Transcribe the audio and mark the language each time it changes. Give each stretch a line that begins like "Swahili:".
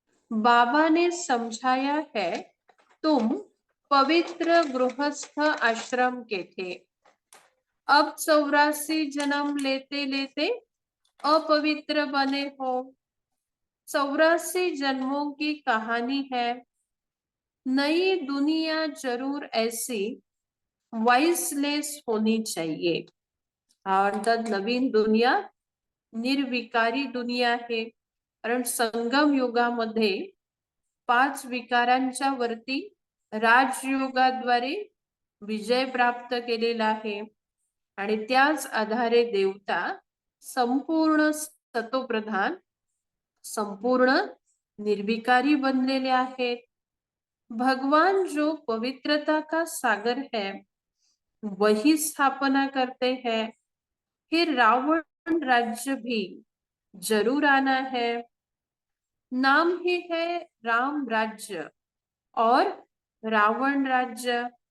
Hindi: बाबा ने समझाया है तुम पवित्र गृहस्थ आश्रम के थे, अब 84 जन्म लेते लेते अपवित्र बने हो। 84 जन्मों की कहानी है। नई दुनिया जरूर ऐसी वाइसलेस होनी चाहिए.
Marathi: अर्थात नवीन दुनिया निर्विकारी दुनिया आहे. कारण संगम युगामध्ये 5 विकारांच्या वरती राजयोगाद्वारे विजय प्राप्त केलेला आहे आणि त्याच आधारे देवता संपूर्ण सतोप्रधान, संपूर्ण निर्विकारी बनलेले आहेत.
Hindi: भगवान जो पवित्रता का सागर है वही स्थापना करते हैं. फिर रावण राज्य भी जरूर आना है. नाम ही है राम राज्य और रावण राज्य.